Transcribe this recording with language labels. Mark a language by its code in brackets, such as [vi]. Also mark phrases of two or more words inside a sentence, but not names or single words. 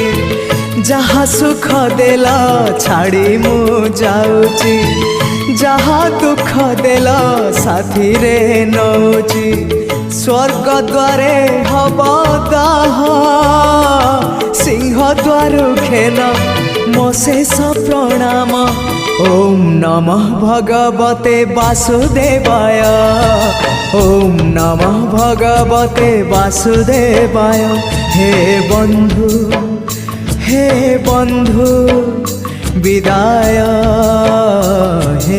[or] ଯାହା ସୁଖ ଦେଲା ଛାଡ଼ି ମୁ ଯାଉଛି, ଯାହା ଦୁଖ ଦେଲା ସାଥୀ ରେ ନଉଛି। ସ୍ୱର୍ଗ ଦ୍ୱାରେ ହବ ଦାହ, ସିଂହ ଦ୍ୱାର ଖେନ ମୋ ଶେଷ ପ୍ରଣାମ। [sa] ओम नमः भगवते वासुदेवाय, ओम नमः भगवते वासुदेवाय। [or] ହେ ବନ୍ଧୁ ବିଦାୟ, ହେ